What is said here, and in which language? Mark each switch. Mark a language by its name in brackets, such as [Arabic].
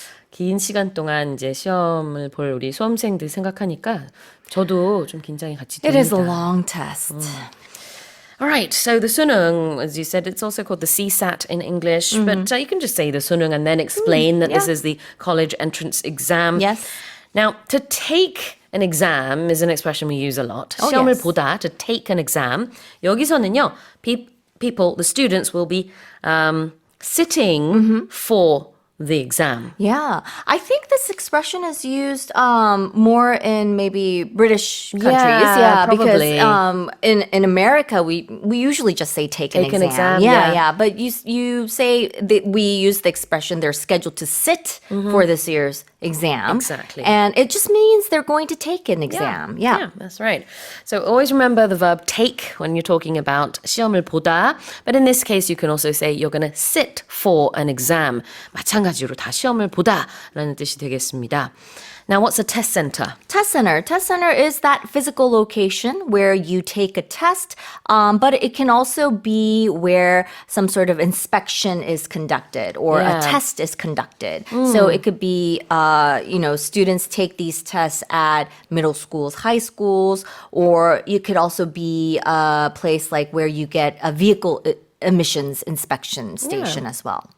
[Korean] 긴 시간 동안 이제 시험을 볼 우리 수험생들 생각하니까 저도 좀 긴장이 같이 됩니다. [English] It is a long test. All right, so the sunung, as you said, it's also called the CSAT in English, but you can just say the sunung and then explain that this is the college entrance exam. Yes. Now, to take an exam is an expression we use a lot. Oh, [Korean] 시험을 [English] yes. [Korean] 보다, [English] to take an exam. [Korean] 여기서는요, [English] people, the students will be sitting for the exam. Yeah, I think this expression is used more in maybe British countries. Yeah, probably. Because in America we usually just say take an exam. Yeah. But you say that we use the expression they're scheduled to sit for this year's exam. Exactly. And it just means they're going to take an exam. Yeah. That's right. So always remember the verb take when you're talking about [Korean] 시험을 보다. [English] But in this case, you can also say you're going to sit for an exam. [Korean] 마찬가지로 다 시험을 보다라는 뜻이 되겠습니다. [English] Now, what's a test center? Test center. Test center is that physical location where you take a test, but it can also be where some sort of inspection is conducted or a test is conducted. So it could be, students take these tests at middle schools, high schools, or it could also be a place like where you get a vehicle emissions inspection station as well.